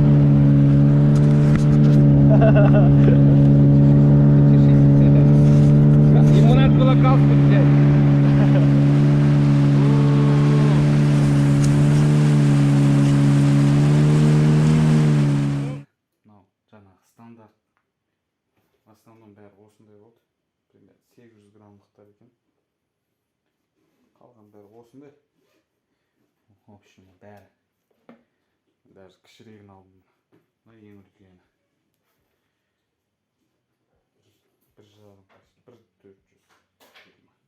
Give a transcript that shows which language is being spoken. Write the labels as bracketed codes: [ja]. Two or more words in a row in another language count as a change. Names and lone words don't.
[ru] Ему надо было галстук взять. [kk] Жаңағы стандарт. [ru] В основном [kk] бәрі осындай болды. Примерно 800 граммдықтар екен. Қалған бәрі осындай. [ru] В общем, [kk] бәрі. Даже кішірегін алдым. Мына ең үлкені. [ru] 1,5 почти 1,420.